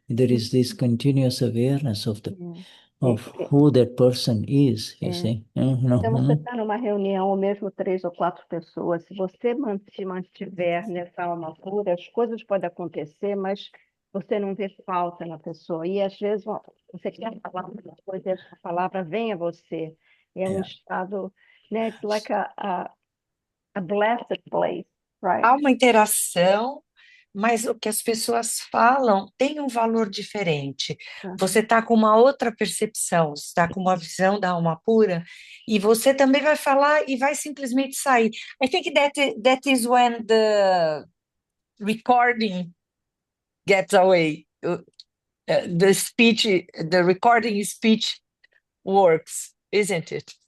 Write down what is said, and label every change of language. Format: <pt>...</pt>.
<en>There is this continuous awareness of who that person is, you see.</en> <pt>Então, você está numa reunião, ou mesmo 3 ou 4 pessoas, se você se mantiver nessa alma pura, as coisas podem acontecer, mas você não vê falta na pessoa. E, às vezes, você quer falar uma coisa e a palavra vem a você. É um estado, né?</pt> <en>It's like a blessed place, right?</en> <pt>Há uma interação, mas o que as pessoas falam tem um valor diferente. Você está com uma outra percepção, está com uma visão da alma pura, e você também vai falar e vai simplesmente sair.</pt> <en>I think that is when the recording gets away. The recording speech works, isn't it?</en>